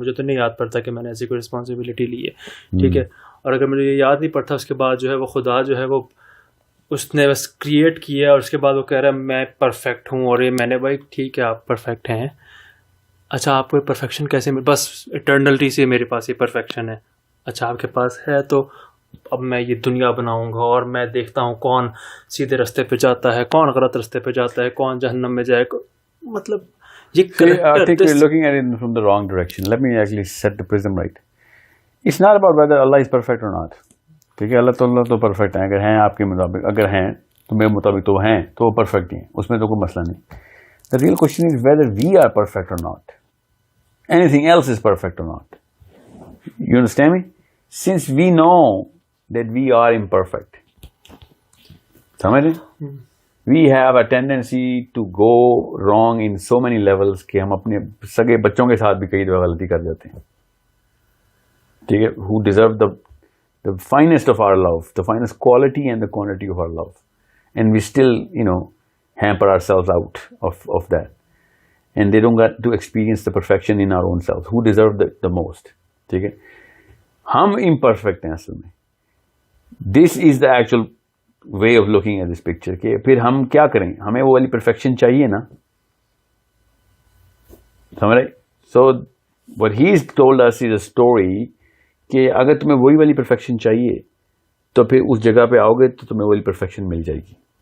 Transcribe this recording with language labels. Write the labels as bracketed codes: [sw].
[ur] مجھے تو نہیں یاد پڑتا کہ میں نے ایسی کوئی رسپانسبلٹی لی ہے. ٹھیک ہے, اور اگر مجھے یہ یاد نہیں پڑتا, اس کے بعد جو ہے وہ خدا جو ہے وہ اس نے بس کریٹ کیا, اور اس کے بعد وہ کہہ رہا ہے میں پرفیکٹ ہوں, اور یہ میں نے, بھائی ٹھیک ہے آپ پرفیکٹ ہیں, اچھا آپ کو پرفیکشن کیسے بس اٹرنلٹی سے میرے پاس یہ پرفیکشن ہے. اچھا آپ کے پاس ہے, تو اب میں یہ دنیا بناؤں گا اور میں دیکھتا ہوں کون سیدھے رستے پہ جاتا ہے, کون غلط رستے پہ جاتا ہے, کون جہنم میں جائے. مطلب یہ [en] I think we're looking at it from the wrong direction. Let me actually set the prism right. It's not about whether Allah is perfect or not. [ur] ٹھیک ہے, اللہ تعالیٰ تو پرفیکٹ ہیں, اگر ہیں آپ کے مطابق, اگر ہیں تو میرے مطابق تو ہیں, تو وہ پرفیکٹ ہیں, اس میں تو کوئی مسئلہ نہیں. [en] The real question is whether we are perfect or not. Anything else is perfect or not. You understand me? Since we know that we are imperfect, [ur] سمجھ رہے, [en] we have a tendency to go wrong in so many levels [ur] کہ ہم اپنے سگے بچوں کے ساتھ بھی کئی دفعہ غلطی کر جاتے ہیں. ٹھیک ہے, [en] who deserve the finest of our love, the finest quality and the quantity of our love, and we still, hamper ourselves out of that, and they don't get to experience the perfection in our own selves. Who deserve the most? [ur] ٹھیک ہے, ہم imperfect ہیں اصل میں. [en] This is the actual way of looking at this picture. [ur] کہ پھر ہم کیا کریں, ہمیں وہ والی perfection چاہیے نا, سمجھ رہے. [en] So what he's told us is a story [ur] کہ اگر تمہیں وہی والی perfection چاہیے تو پھر اس جگہ پہ آؤ گے تو تمہیں وہی perfection مل جائے گی.